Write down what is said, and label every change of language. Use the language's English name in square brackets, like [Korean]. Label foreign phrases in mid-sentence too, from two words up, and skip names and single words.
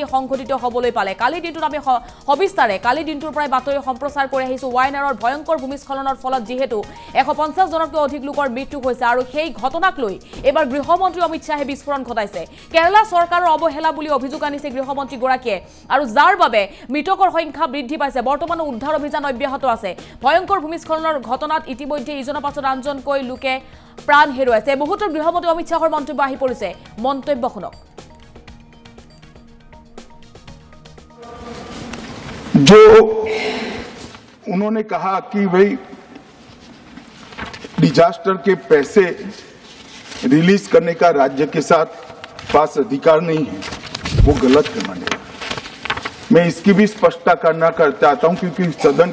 [Assamese] সংঘটিত হ'বলৈ পালে কালি দিনটোত আমি সবিস্তাৰে কালি দিনটোৰ পৰাই বাতৰি সম্প্ৰচাৰ কৰি আহিছো ওয়াইনাৰৰ ভয়ংকৰ ভূমিস্খলনৰ ফলত যেহেতু 150 জনতকৈ অধিক লোকৰ মৃত্যু হৈছে আৰু সেই ঘটনাক লৈ এবাৰ গৃহমন্ত্ৰী অমিত শাহে বিস্ফোৰণ ঘটাইছে কেৰালা চৰকাৰৰ অৱহেলা বুলি অভিযোগ আনিছে গৃহমন্ত্ৰীগৰাকীয়ে আৰু যাৰ বাবে মৃতকৰ সংখ্যা বৃদ্ধি পাইছে বৰ্তমান উদ্ধাৰ অভিযান অব্যাহত আছে ভয়ংকৰ ভূমিস্খলনৰ ঘটনাত ইতিমধ্যে ইজনৰ পাছত আনজনকৈ লোকে প্ৰাণ হেৰুৱাইছে বহুতৰ গৃহমন্ত্ৰী অমিত শাহৰ মন্তব্য আহি পৰিছে মন্তব্য শুনক [Hindi] जो उन्होंने कहा कि भाई डिजास्टर के पैसे रिलीज करने का राज्य के साथ पास अधिकार नहीं है वो गलत है मानेगा मैं इसकी भी स्पष्टता करना चाहता हूं क्योंकि सदन